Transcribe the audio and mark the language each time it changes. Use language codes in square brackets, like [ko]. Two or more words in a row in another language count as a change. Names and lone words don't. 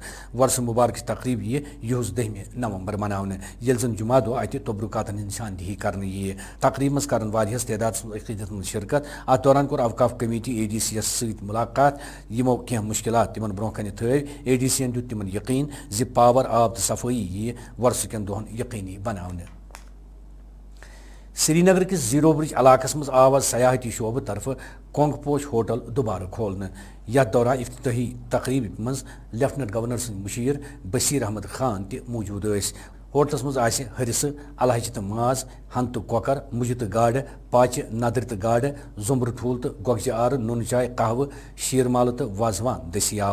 [ks] ورس مبارک تقریب یہس 10 نومبر مناونہ یل زن جمعہ دہ اتہ تبرکاتن ہند نشاندہی کرنے تقریب مز کرن واریاہس تعداد عقیدت مند شرکت. ات دوران کور اوقاف کمیٹی اے ڈی سی یس ست ملاقات یمو کینٛہہ مشکلات تمن برو کن تھو. اے ڈی سی دیت تمن یقین زِ پاور آب تو صفائی یہ ورس کن دہن یقینی بناونہ. سری نگر کس زیرو برج علاقس مز آواز سیاحتی شعبہ طرف کونگ پوش ہوٹل دوبارہ کھولنے. یتھ دوران افتتاحی تقریب مز [en] lieutenant governor [ks] سند مشیر بشیر احمد خان تہ موجود ٲسۍ. ہوٹلس مز آسہ ہرسہ الہچہ تو ماز ہن تو کۄکر مجہ تو گاڈ پاچہ ندر تو گاڈ زمبر ٹھول تو گۄگجہ آر نون چائے قہوہ شیرمال تو وازوان دستیاب.